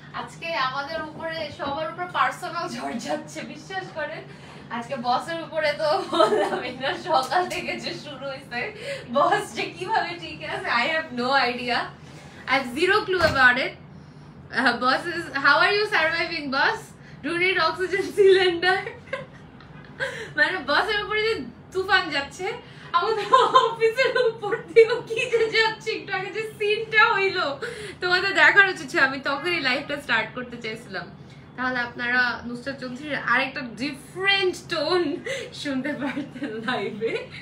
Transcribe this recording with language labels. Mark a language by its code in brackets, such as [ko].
[bn] আজকে আমাদের উপরে সবার উপর পার্সোনাল ঝড় যাচ্ছে, বিশ্বাস করেন। আজকে বসের উপরে তো বললাম না সকাল থেকে যে শুরু হইছে, বস যে কিভাবে ঠিক আছে [en] I have no idea. I have zero clue about it. Boss is, how are you surviving, boss? Do you need oxygen cylinder? [bn] মানে বসের উপরে যে তুফান যাচ্ছে, আমাদের অফিসের উপর দিয়েও কি যে যাচ্ছে। একটু আগে যে সিনটা হইলো তোমাদের দেখার উচিত, আমি তখনই লাইভটা স্টার্ট করতে চাইছিলাম, তাহলে আপনারা নুসরাত চৌধুরীর আরেকটা ডিফারেন্ট টোন শুনতে পারতেন লাইভে।